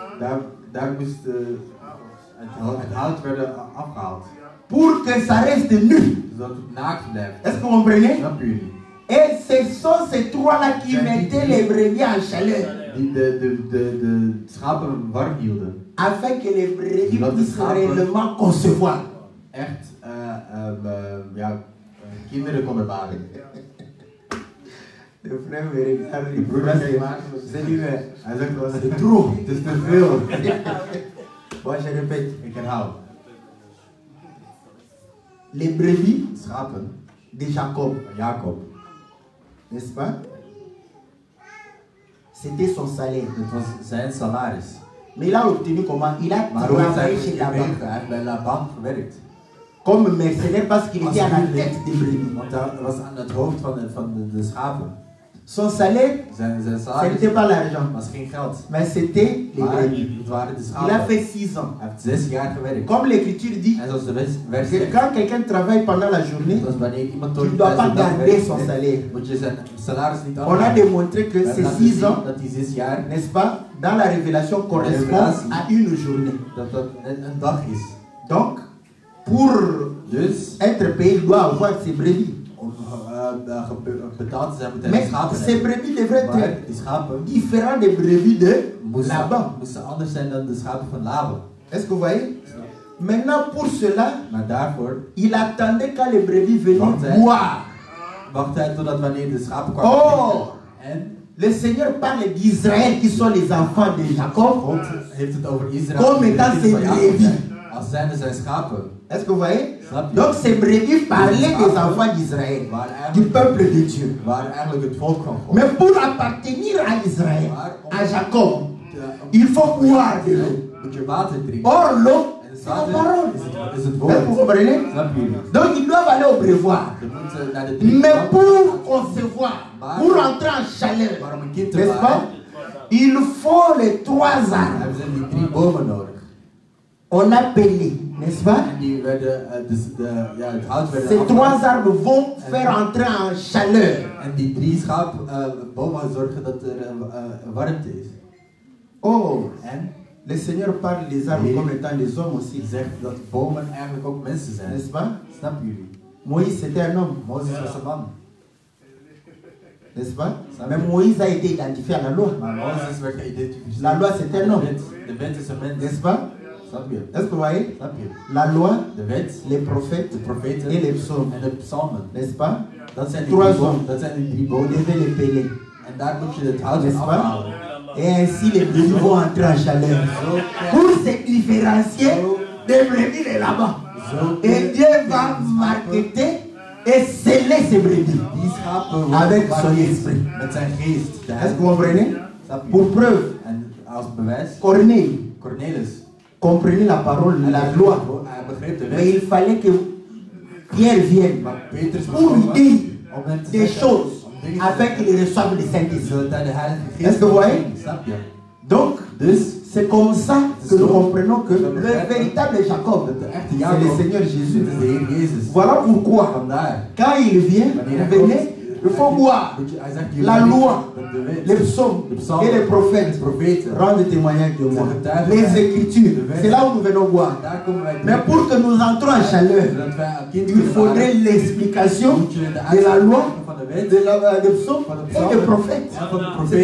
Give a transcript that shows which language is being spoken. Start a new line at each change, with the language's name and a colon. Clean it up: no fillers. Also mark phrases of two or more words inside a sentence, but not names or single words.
French: Pour que ça reste nu. Est-ce que vous comprenez? Et ce sont ces trois-là qui mettaient les brebis en chaleur. Afin que les brebis puissent réellement concevoir.
Dutch: Kinderen konden baren.
French: De frère me regarde, il brûle c'est lui, c'est trop, c'est
Dutch: te veel.
French: Bon, je répète.
Dutch: Ik herhaal.
French: Les brebis
Dutch: Schapen
French: de Jacob, n'est-ce pas? C'était son salaire.
Dutch: Het was zijn salaris.
French: Mais il a obtenu comment? Il a travaillé chez Laban.
Dutch: Hij heeft bij Laban gewerkt.
French: Comme mercenaire parce qu'il était à la tête des brebis.
Dutch: Want hij was aan het hoofd van de schapen.
French: Son salaire,
Dutch: Zijn
French: ce
Dutch: salaris
French: n'était pas l'argent,
Dutch: was geen geld.
French: mais c'était les
Dutch: Maar
French: brebis.
Dutch: het waren de
French: Il
Dutch: schapen.
French: a fait 6 ans.
Dutch: Hij heeft 6 jaar gewerkt.
French: Comme l'écriture dit,
Dutch: En zoals de vers
French: que
Dutch: zegt,
French: quand quelqu'un travaille pendant la journée,
Dutch: dat wanneer iemand
French: tu ne dois pas garder son salaire.
Dutch: moet je zijn salaris niet
French: On a
Dutch: afhouden.
French: démontré que ces 6 ans,
Dutch: dat die 6 jaar,
French: n'est-ce pas, dans la révélation correspond à une journée.
Dutch: dat een dag is.
French: Donc, pour
Dutch: Dus
French: être payé, il doit avoir ses brebis.
Dutch: om betaald te zijn moet hij
French: Mais
Dutch: schapen
French: ces
Dutch: hebben.
French: brebis devraient
Dutch: Maar
French: être
Dutch: die schapen
French: différents des brebis de Laban.
Dutch: moesten anders zijn dan de schapen van Laban.
French: Est-ce que vous voyez? Maintenant, pour cela,
Dutch: Maar daarvoor
French: il attendait quand les brebis venaient boire.
Dutch: wacht hij totdat wanneer de schapen kwamen. Oh! En
French: Le Seigneur parle d'Israël qui sont les enfants de Jacob.
Dutch: God heeft het over Israël.
French: Comme étant ses brebis.
Dutch: Als zijnde zijn schapen.
French: Est-ce que vous voyez?
Dutch: Snap je?
French: Donc ces brebis parlaient des enfants d'Israël, du peuple de Dieu.
Dutch: Waren eigenlijk het volk van God.
French: Mais pour appartenir à Israël, à Jacob, il faut boire de l'eau.
Dutch: Moet je water drinken.
French: Or l'eau,
Dutch: En
French: c'est la
Dutch: water
French: parole.
Dutch: is het
French: Est-ce que vous
Dutch: woord.
French: comprenez?
Dutch: Snap je?
French: Donc ils doivent aller au brevoire.
Dutch: Je moet naar de
French: Mais
Dutch: drinkplank.
French: pour concevoir, pour entrer en chaleur,
Dutch: Maar om een kind te
French: n'est-ce pas?
Dutch: baren,
French: Il faut les 3 arbres.
Dutch: hebben ze die 3 bomen nodig.
French: On a pelé, n'est-ce pas?
Dutch: En die werden, het hout werd
French: Ces 3 arbres vont faire entrer en chaleur.
Dutch: En die 3 bomen zorgen dat er warmte is. Oh, En
French: le Seigneur parle des arbres comme étant des hommes aussi,
Dutch: die zegt dat bomen eigenlijk ook mensen zijn.
French: n'est-ce pas?
Dutch: Snappen jullie?
French: Moïse c'était un homme,
Dutch: Mozes was een man.
French: n'est-ce pas? Mais Moïse a été identifié à la loi.
Dutch: Maar Mozes werd geïdentificeerd.
French: La loi c'est un homme,
Dutch: De wet is een mens.
French: n'est-ce pas?
Dutch: Snap je?
French: Est-ce que vous voyez?
Dutch: Snap je?
French: La loi,
Dutch: De wet,
French: les prophètes
Dutch: de profeten
French: et les psaumes,
Dutch: en de psalmen.
French: n'est-ce pas?
Dutch: Dat zijn die 3 drie bomen.
French: hommes.
Dutch: Dat zijn die 3
French: Vous
Dutch: bomen.
French: devez les peler,
Dutch: En daar moet je het hout
French: n'est-ce
Dutch: van
French: pas?
Dutch: afhalen.
French: Et ainsi les brebis vont entrer en chaleur. Pour se différencier des brebis de là-bas. Et Dieu va marketer et sceller ces brebis
Dutch: Die schapen worden
French: avec
Dutch: gemaakt
French: son esprit.
Dutch: met zijn geest.
French: Est-ce que vous comprenez?
Dutch: Snap je?
French: Pour preuve,
Dutch: En als bewijs,
French: Corneille
Dutch: Cornelis.
French: comprenait la parole, la loi.
Dutch: Hij begreep de
French: Mais
Dutch: wet.
French: il fallait que Pierre vienne
Dutch: Maar Petrus
French: pour lui
Dutch: was
French: dire
Dutch: om hem te
French: des
Dutch: zeggen,
French: choses
Dutch: om dingen te
French: afin qu'il reçoive le Saint-Esprit.
Dutch: zodat hij de Heilige
French: Est-ce
Dutch: Geest
French: que vous voyez?
Dutch: ontving. Snap je?
French: Donc,
Dutch: Dus
French: c'est comme ça que nous comprenons que le véritable Jacob,
Dutch: de echte
French: c'est le
Dutch: Jacob,
French: Seigneur
Dutch: dit
French: Jésus.
Dutch: is de Heer Jezus.
French: Voilà pourquoi,
Dutch: Vandaar.
French: quand il vient, venez, il faut boire
Dutch: Hij zegt,
French: la
Dutch: jullie
French: loi,
Dutch: weten dat de wet,
French: les psaumes
Dutch: de psalmen,
French: et les prophètes
Dutch: de profeten.
French: rendent témoignage de moi. Les écritures, c'est là où nous venons boire.
Dutch: Daar komen wij
French: Mais pour que nous entrons en chaleur,
Dutch: zodat wij een kind
French: il
Dutch: kunnen
French: faudrait
Dutch: baren,
French: l'explication
Dutch: moet je de
French: de la loi,
Dutch: uitspraken van de wet,
French: des psaumes et des prophètes.
Dutch: en van de
French: C'est
Dutch: profeten.